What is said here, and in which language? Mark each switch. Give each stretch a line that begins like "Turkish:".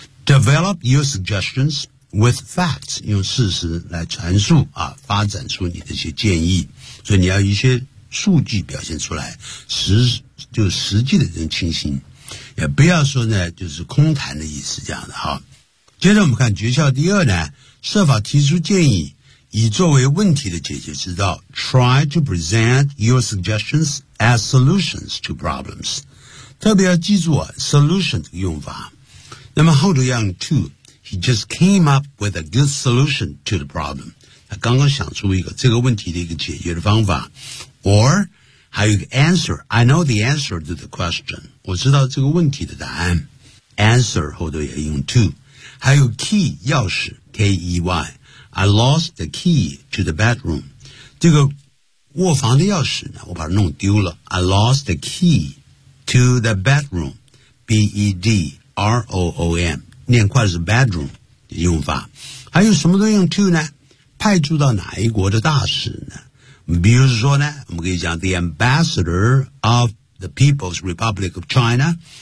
English: develop your suggestions with facts,
Chinese: 用事实来阐述啊，发展出你的一些建议。所以你要一些数据表现出来，实际的这种情形，也不要说呢就是空谈的意思这样的哈。接着我们看诀窍第二呢，设法提出建议，以作为问题的解决之道。
English: Try to present your suggestions as solutions to problems。
Chinese: 特别要记住啊 ，solution 的用法。那么
English: how to young too? He just came up with a good solution to the problem。
Chinese: 他刚刚想出一个这个问题的一个解决的方法。
English: Or
Chinese: 还有一个
English: answer。I know the answer to the question。
Chinese: 我知道这个问题的答案。 Answer 后头也用 to。还有 key 钥匙 ,key,
English: I lost the key to the bedroom,
Chinese: 这个卧房的钥匙呢我把它弄丢了 I lost the key to the bedroom, bedroom, 念快是 bedroom 的用法还有什么都用 to 呢派驻到哪一国的大使呢比如说呢我们可以讲
English: the ambassador of the People's Republic of China